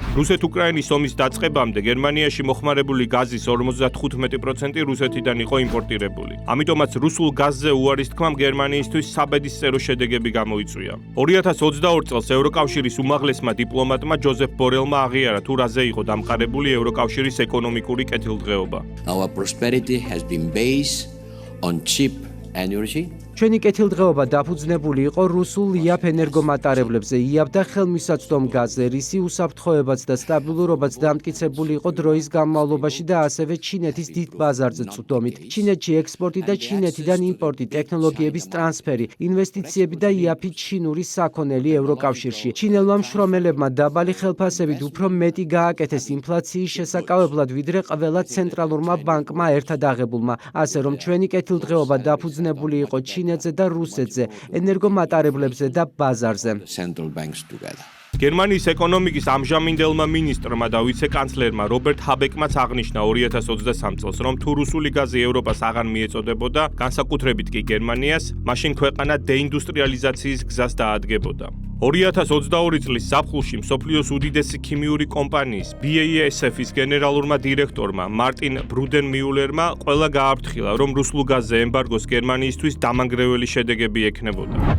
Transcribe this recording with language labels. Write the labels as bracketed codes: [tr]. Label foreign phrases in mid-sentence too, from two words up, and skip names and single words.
[ka] რუსეთ-უკრაინის ომის დაწყებამდე გერმანიაში მოხმარებული გაზის 55% რუსეთიდან იყო იმპორტირებული. ამიტომაც რუსულ გაზზე უარის თქმამ გერმანიისთვის საბედისწერო შედეგები გამოიწვია. 2022 წელს ევროკავშირის უმაღლესმა დიპლომატმა ჯოზეფ ბორელმა აღიარა თუ რაზე იყო დამყარებული ევროკავშირის ეკონომიკური კეთილდღეობა. [en] Our prosperity has been based on cheap energy. [ka] ჩვენი კეთილდღეობა დაფუძნებული იყო რუსულ იაფ ენერგომატარებლებზე, იაფ და ხელმისაწვდომ გაზზე, რისი უსაფრთხოებაც და სტაბილურობაც დამტკიცებული იყო დროის განმავლობაში და ასევე ჩინეთის დიდ ბაზარზე წვდომით. ჩინეთში ექსპორტი და ჩინეთიდან იმპორტი, ტექნოლოგიების ტრანსფერი, ინვესტიციები და იაფი ჩინური საქონელი ევროკავშირში. ჩინელმა მშრომელებმა დაბალი ხელფასებით უფრო მეტი გააკეთეს ინფლაციის შესაკავებლად, ვიდრე ყველა ცენტრალურმა ბანკმა ერთად აღებულმა, ასე რომ ჩვენი კეთილდღეობა დაფუძნებული იყო ჩინეთზე და რუსეთზე, ენერგომატარებლებზე და ბაზარზე. [en] Central banks together. [ka] გერმანიის ეკონომიკის ამჟამინდელმა მინისტრმა და ვიცე-კანცლერმა რობერტ ჰაბეკმაც აღნიშნა 2023 წელს, რომ თუ რუსული გაზი ევროპას აღარ მიეწოდებოდა, განსაკუთრებით კი გერმანიას, მაშინ ქვეყანა დეინდუსტრიალიზაციის გზას დაადგებოდა. 2022 წლის ზაფხულში მსოფლიოს უდიდესი ქიმიური კომპანიის BASF-ის გენერალურმა დირექტორმა მარტინ ბრუდენმიულერმა ყველა გააფრთხილა, რომ რუსულ გაზზე ემბარგოს გერმანიისთვის დამანგრეველი შედეგები ექნებოდა.